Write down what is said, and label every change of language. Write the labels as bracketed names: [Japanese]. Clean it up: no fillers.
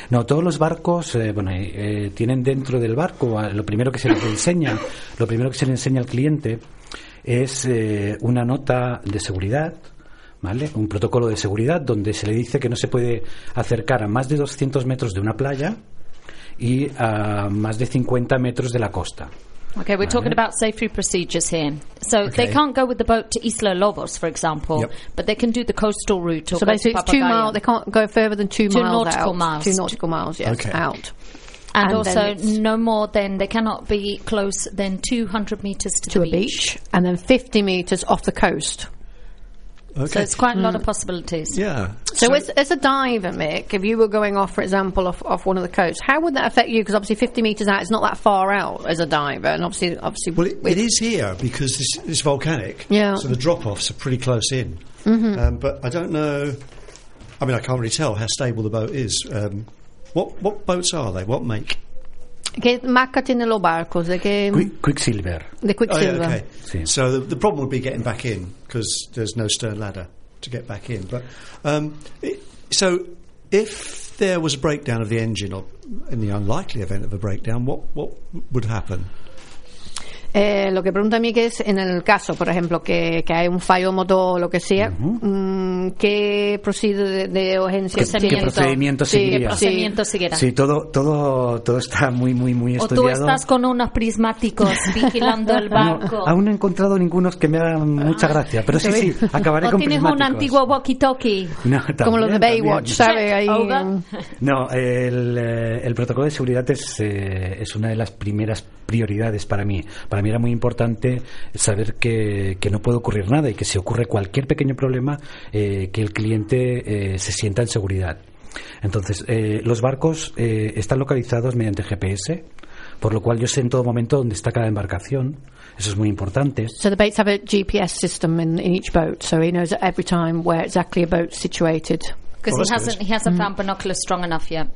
[Spanish] No, todos los barcos tienen dentro del barco, lo primero que se les enseña, lo primero que se le enseña al cliente es una nota de seguridad, ¿vale? Un protocolo de seguridad donde se le dice que no se puede acercar a más de 200 metros de una playa y a más de 50 metros de la costa. [English] Okay, we're talking about safety procedures here. So they can't go with the boat to Isla Lobos, for example, but they can do the coastal route. So basically it's 2 miles, they can't go further than 2 miles out. Two nautical miles, yes. And also no more than, they cannot be close than 200 meters to the beach. And then 50 meters off the coast. Okay. So it's quite a lot of possibilities. Yeah. So as a diver, Mick, if you were going off, for example, off one of the coasts, how would that affect you? Because obviously 50 metres out, it's not that far out as a diver. And obviously Well, it is here because it's volcanic. Yeah. So the drop-offs are pretty close in. Mm-hmm. But I don't know. I mean, I can't really tell how stable the boat is. What boats are they? What make? [Spanish] Che marca tiene lo barco? Quicksilver. [English] The Quicksilver. Oh, yeah, okay. Sì. So the problem would be getting back in because there's no stern ladder to get back in. But so if there was a breakdown of the engine, or in the unlikely event of a breakdown, what would happen? [Spanish] Lo que pregunta Miguel es en el caso, por ejemplo, que hay un fallo motor o lo que sea, ¿qué procedimiento de urgencia seguiría? ¿Qué procedimiento seguiría? Sí, todo está muy, muy, muy estudiado. ¿O tú estás con unos prismáticos vigilando el barco? Aún no he encontrado ningunos que me hagan mucha gracia, pero sí, acabaré ¿O con tienes prismáticos. Un antiguo walkie-talkie? No, también, como los de Baywatch, ¿sabes? No, el protocolo de seguridad es una de las primeras prioridades para mí. Para mí era muy importante saber que no puede ocurrir nada y que si ocurre cualquier pequeño problema, que el cliente se sienta en seguridad. Entonces, los barcos están localizados mediante GPS, por lo cual yo sé en todo momento dónde está cada embarcación. Eso es muy importante. [English] So the boats have a GPS system in each boat, so he knows every time where exactly a boat's situated. Because he hasn't found binoculars strong enough yet.